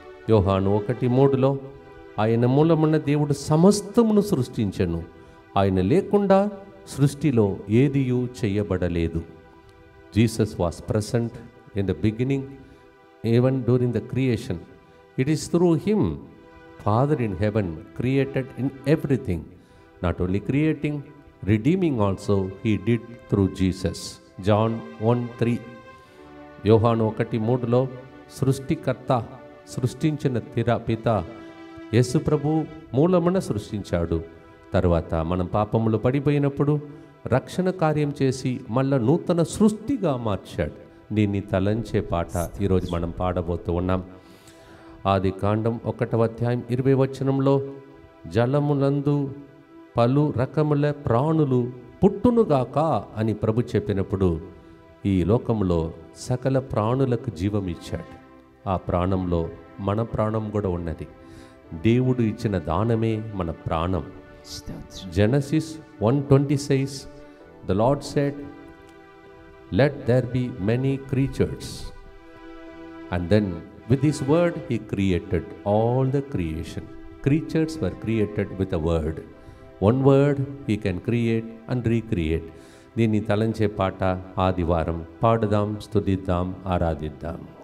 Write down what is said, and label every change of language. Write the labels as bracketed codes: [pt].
[te] యోహాను 1:3 ఆయన మూలమున్న దేవుడు సమస్తమును సృష్టించెను. ఆయన లేకుండా సృష్టిలో ఏదియూ చేయబడలేదు. [en] Jesus was present in the beginning, even during the creation. It is through him, Father in heaven created in everything. Not only creating, redeeming also he did through Jesus. John 1:3. [te] యోహాను 1:3లో సృష్టికర్త, సృష్టించిన పిత యేసు ప్రభు మూలమున సృష్టించాడు. తర్వాత మనం పాపములు పడిపోయినప్పుడు రక్షణ కార్యం చేసి మళ్ళా నూతన సృష్టిగా మార్చాడు. దీన్ని తలంచే పాట ఈరోజు మనం పాడబోతూ ఉన్నాం. ఆది కాండం 1వ అధ్యాయం 20వ వచనంలో జలములందు పలు రకముల ప్రాణులు పుట్టునుగాక అని ప్రభు చెప్పినప్పుడు ఈ లోకంలో సకల ప్రాణులకు జీవం ఇచ్చాడు. ఆ ప్రాణంలో మన ప్రాణం కూడా ఉన్నది. దేవుడు ఇచ్చిన దానమే మన ప్రాణం. [en] Genesis 1:20 says, the Lord said, let there be many creatures. And then with his word he created all the creation. Creatures were created with a word. One word he can create and recreate. [te] దీన్ని తలంచే పాట ఆదివారం పాడుదాం, స్తుతిద్దాం, ఆరాధిద్దాం.